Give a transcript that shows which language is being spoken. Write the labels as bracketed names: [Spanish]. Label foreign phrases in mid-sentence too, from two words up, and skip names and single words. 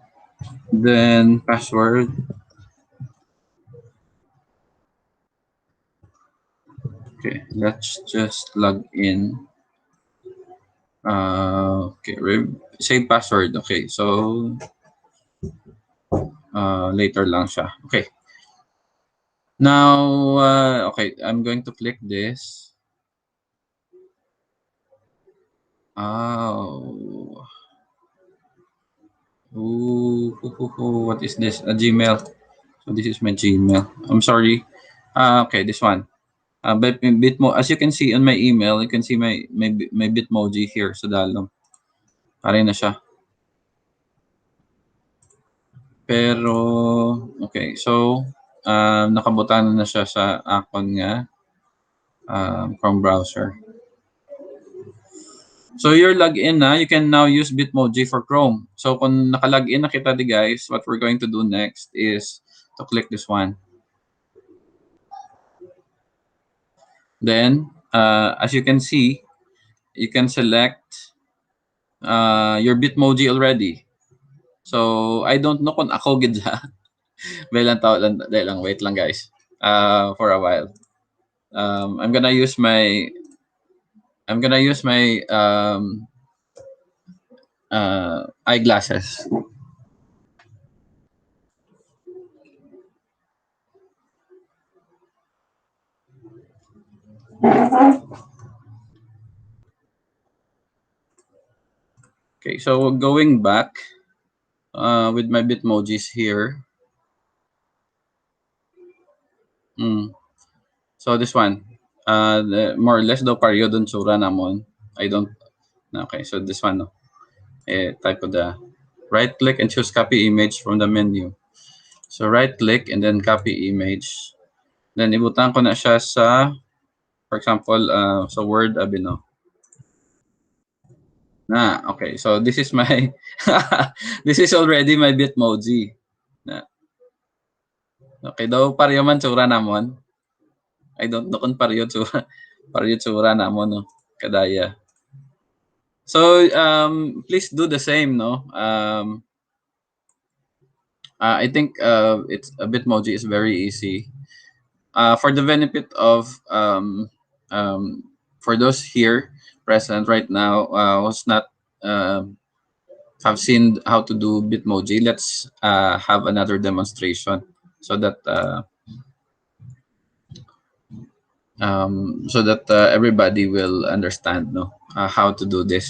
[English] Then password. Okay, let's just log in. Okay, save password. Okay, so later [Hiligaynon] lang siya. [English] Okay. Now, okay, I'm going to click this. Oh, what is this? A Gmail. So this is my Gmail. I'm sorry. Okay, this one. Bitmo. As you can see on my email, you can see my Bitmoji here [Hiligaynon] sa dalom. Pare na siya. Pero okay, so nakabutan na siya sa akon nga Chrome browser. [English] So you're logged in na, you can now use Bitmoji for Chrome. So kung [Hiligaynon] naka-login na kita di guys, [English] what we're going to do next is to click this one. Then, as you can see, you can select your Bitmoji already. So I don't know [Hiligaynon] kung ako gid siya. [English] Wait lang guys. For a while. I'm gonna use my eyeglasses. Okay, so going back with my Bitmojis here. So this one, more or less [Hiligaynon] daw pareho dun tsura namon. [English] I don't. Okay, so this one, no. Type of the right click and choose copy image from the menu. So right click and then copy image. [Hiligaynon] Then ibutan ko na siya sa, [English] for example, sa Word, no. Okay. So this is my, this is already my Bitmoji. Na. [Hiligaynon] Okay, daw pareho man tsura namon. [English] I don't know [Hiligaynon] kung pareho tsura namon, no. Kadaya. [English] So please do the same, no. I think it's a Bitmoji is very easy. For the benefit of for those here present right now who's not have seen how to do Bitmoji, let's have another demonstration so that everybody will understand, no, how to do this.